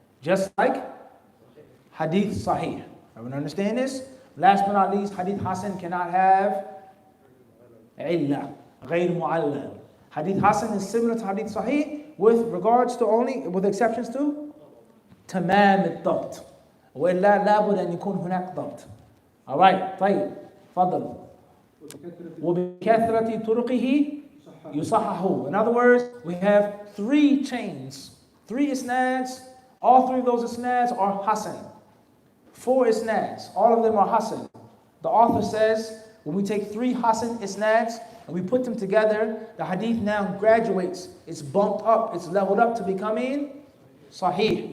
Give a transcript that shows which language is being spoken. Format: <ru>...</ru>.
<en>Just like Hadith Sahih. Everyone understand this? Last but not least, Hadith Hasan cannot have illa, غير mu'allal. Hadith Hasan is similar to Hadith Sahih with regards to only, with exceptions to تمام الضبط.</en> <ar>وإلا لابد أن يكون هناك ضبط.</ar> <en>Alright,</en> <ar>طيب, فضل. وبكثرة طرقه يصححه.</ar> <en>In other words, we have 3 chains, 3 isnads. All 3 of those isnads are Hasan. 4 isnads, all of them are Hasan. The author says, when we take 3 Hasan isnads and we put them together, the hadith now graduates, it's bumped up, it's leveled up to becoming Sahih.</en>